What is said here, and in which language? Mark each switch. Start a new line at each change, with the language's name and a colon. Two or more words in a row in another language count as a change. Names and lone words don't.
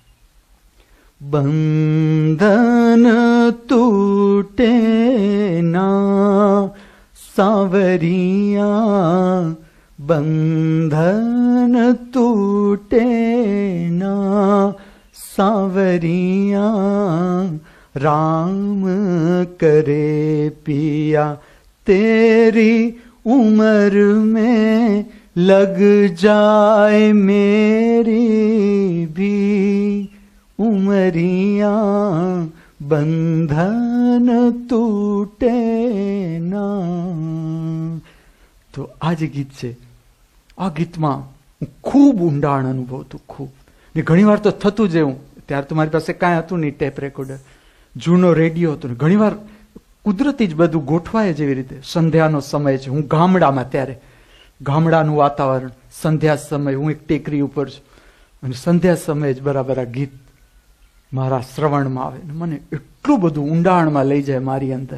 Hindi: बंधन टूटे ना सावरिया, बंधन टूटे ना સાવરિયા, राम करे पिया तेरी उम्र में लग जाए मेरी भी उमरिया, बंधन टूटे ना.
Gujarati: તો આ જે ગીત છે, આ ગીતમાં હું ખૂબ ઊંડાણ અનુભવતું, ખૂબ. ને ઘણી વાર તો થતું જ એવું, ત્યારે તો મારી પાસે કાંઈ હતું નહીં, ટેપ રેકોર્ડર, જૂનો રેડિયો હતો. ને ઘણી વાર કુદરતી જ બધું ગોઠવાય જેવી રીતે. સંધ્યાનો સમય છે, હું ગામડામાં, ત્યારે ગામડાનું વાતાવરણ, સંધ્યા સમય, હું એક ટેકરી ઉપર છું અને સંધ્યા સમયે જ બરાબર આ ગીત મારા શ્રવણમાં આવે ને મને એટલું બધું ઊંડાણમાં લઈ જાય મારી અંદર.